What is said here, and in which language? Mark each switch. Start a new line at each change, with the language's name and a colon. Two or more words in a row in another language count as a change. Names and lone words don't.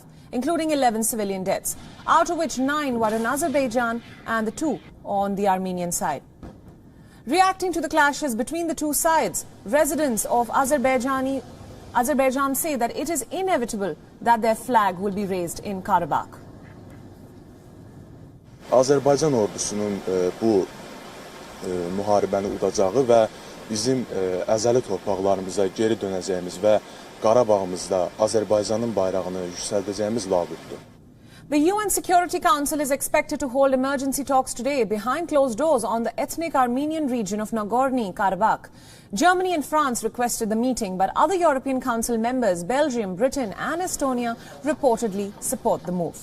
English: Including 11 civilian deaths, out of which 9 were in Azerbaijan and the 2 on the Armenian side. Reacting to the clashes between the two sides, residents of Azerbaijan say that it is inevitable that their flag will be raised in Karabakh.
Azerbaijani: Azərbaycan ordusunun bu müharibəni udacağı və bizim əzəli torpaqlarımıza geri dönəcəyimiz və Qarabağımızda Azərbaycanın bayrağını yüksəldəcəyimiz labüddür.
English: The UN Security Council is expected to hold emergency talks today behind closed doors on the ethnic Armenian region of Nagorno-Karabakh. Germany and France requested the meeting, but other European Council members, Belgium, Britain and Estonia, reportedly support the move.